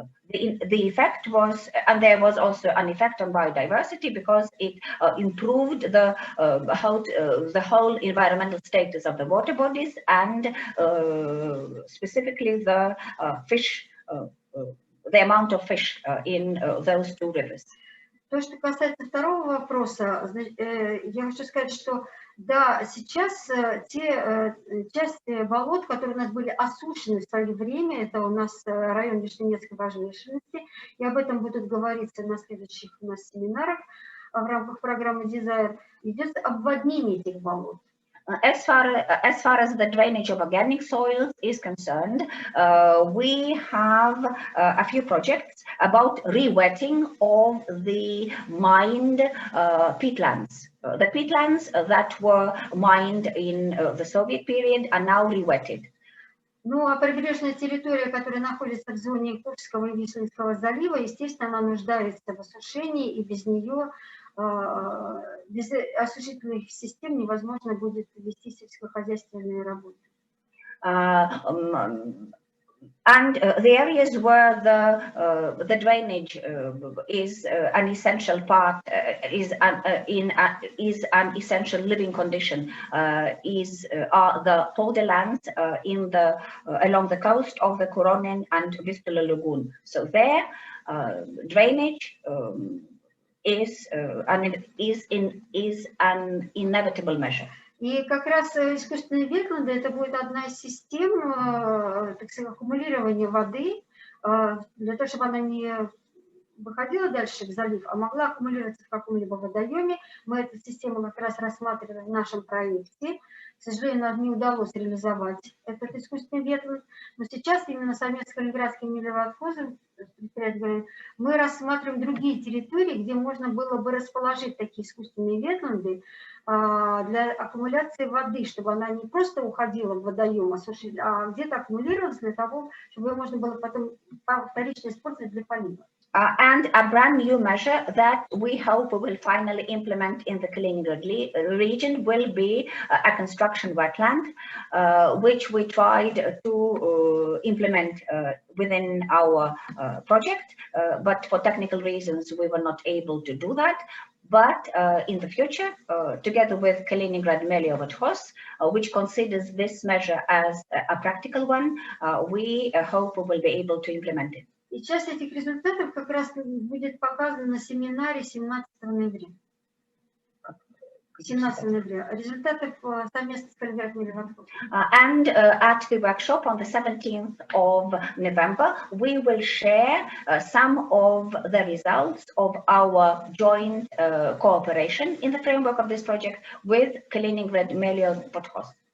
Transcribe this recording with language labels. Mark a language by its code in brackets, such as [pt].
[en] the effect was, and there was also an effect on biodiversity because it improved the whole environmental status of the water bodies and specifically the fish, the amount of fish in those two rivers. [ru] То, что касается второго вопроса, я хочу сказать, что да, сейчас те части болот, которые у нас были осушены в свое время, это у нас район Вишневецкой возвышенности, и об этом будут говориться на следующих у нас семинарах в рамках программы Desire, идет обводнение этих болот. [en] As far as the drainage of organic soils is concerned, we have a few projects about re-wetting of the mined peatlands. The peatlands that were mined in the Soviet period are now re-wetted. [ru] Ну, а прибрежная территория, которая находится в зоне Курского и Вишенского залива, естественно, она нуждается в осушении, и без нее, без осушительных систем невозможно будет вести сельскохозяйственные работы. [en] And the areas where the drainage is an essential part, is an essential living condition, are the borderlands along the coast of the Koronen and Vistula Lagoon. So there, drainage is an inevitable measure. [ru] И как раз искусственные ветланды это будет одна из систем, так сказать, аккумулирования воды, для того, чтобы она не выходила дальше в залив, а могла аккумулироваться в каком-либо водоеме. Мы эту систему как раз рассматривали в нашем проекте. К сожалению, нам не удалось реализовать этот искусственный ветланд, но сейчас именно совместно с Калининградским мелиоратхозом мы рассматриваем другие территории, где можно было бы расположить такие искусственные ветланды для аккумуляции воды, чтобы она не просто уходила в водоем, а где-то аккумулировалась для того, чтобы ее можно было потом вторично использовать для полива. [en] And a brand new measure that we hope we will finally implement in the Kaliningrad region will be a construction wetland, which we tried to implement within our project, but for technical reasons we were not able to do that. But in the future, together with Kaliningrad Meliorotkhos, which considers this measure as a practical one, we hope we will be able to implement it. [ru] И часть этих результатов как раз будет показана на семинаре 17 ноября. 17 ноября. Результатов совместно с Калининградским мелиоратхозом. [en] And at the workshop on the 17th of November, we will share some of the results of our joint cooperation in the framework of this project with Kaliningrad Meliorotkhos.